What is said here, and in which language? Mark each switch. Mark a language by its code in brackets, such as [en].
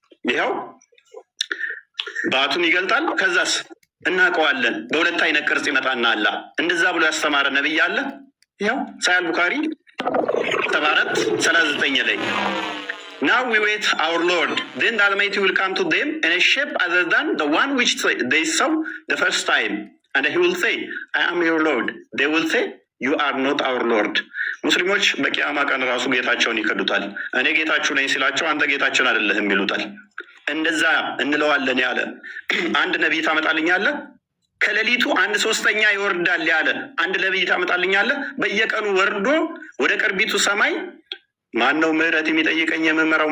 [am] ይኸው ባቱን ይገልጣል። ከዛስ እናውቀዋለን በሁለት አይነት ቅርጽ ይመጣና አላህ እንደዛ ብሎ ያስተማረ ነቢይ አለ? [en] ይኸው ሳሂህ ቡኻሪ 74:39 ላይ Now we wait our Lord, then the Almighty will come to them in a shape other than the one which they saw the first time, and he will say, I am your Lord. They will say, you are not our Lord. [am] ሙስሊሞች በቂያማ ቀን ራሱ ጌታቸውን ይከዱታል። እኔ ጌታችሁ ነኝ ሲላቸው አንተ ጌታችን አይደለህም ይሉታል። እንደዛ እንለዋለን ያለ አንድ ነቢይ ታመጣልኛለህ? ከሌሊቱ 1/3 ይወርዳል ያለ አንድ ነቢይ ታመጣልኛለህ? በየቀኑ ወርዶ ወደ ቅርቢቱ ሰማይ ማን ነው ምህረት የሚጠይቀኝ የምመራው?